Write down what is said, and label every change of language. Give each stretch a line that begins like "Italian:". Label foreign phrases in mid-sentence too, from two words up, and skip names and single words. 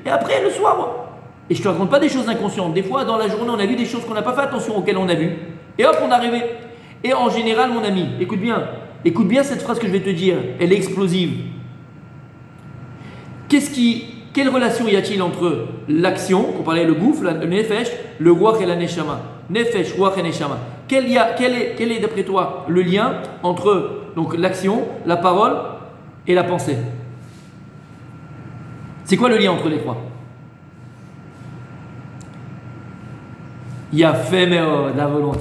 French: Et après, le soir, et je ne te raconte pas des choses inconscientes. Des fois, dans la journée, on a vu des choses qu'on n'a pas fait attention auxquelles on a vu. Et hop, on est arrivé. Et en général, mon ami, écoute bien cette phrase que je vais te dire. Elle est explosive. Quelle relation y a-t-il entre l'action, on parlait le gouffre, le nefesh, le ruach et la neshama?
Hebrew: נפש, רוח et neshama.
French: Quel est d'après toi le lien entre donc, l'action, la parole et la pensée? C'est quoi le lien entre les trois? Il y a fait la volonté.